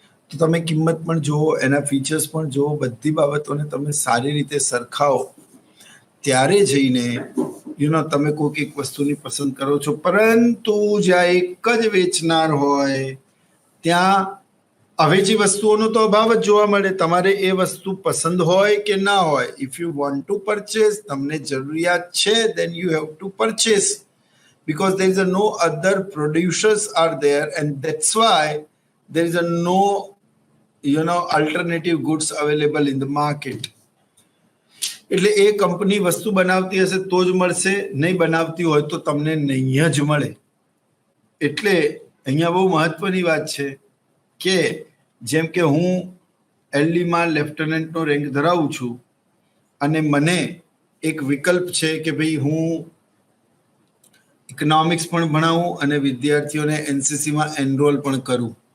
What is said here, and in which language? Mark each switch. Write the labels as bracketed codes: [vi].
[gu] તો તમે કિંમત પણ જુઓ, એના ફીચર્સ પણ જુઓ, બધી બાબતોને તમે સારી રીતે સરખાવો, ત્યારે જઈને તમે કોઈક એક વસ્તુની પસંદ કરો છો. પરંતુ જ્યાં એક જ વેચનાર હોય ત્યાં અવેજી વસ્તુઓનો તો અભાવ જ જોવા મળે. તમારે એ વસ્તુ પસંદ હોય કે ના હોય, [en] if you want to purchase, [gu] તમને જરૂરિયાત છે, [en] then you have to purchase because there is a no other producers are there and that's why there is a no alternative goods available in the market. [gu] એટલે એ company વસ્તુ બનાવતી હશે તો જ મળશે, નહીં બનાવતી હોય તો તમને નહીં જ મળે. એટલે અહીંયા બહુ મહત્વની વાત છે કે જેમ કે હું એલડીમાં લેફ્ટનન્ટનો રેન્ક ધરાવું છું અને મને એક વિકલ્પ છે કે ભાઈ હું ઇકોનોમિક્સ પણ ભણાવું અને વિદ્યાર્થીઓને એનસીસીમાં એનરોલ પણ કરું.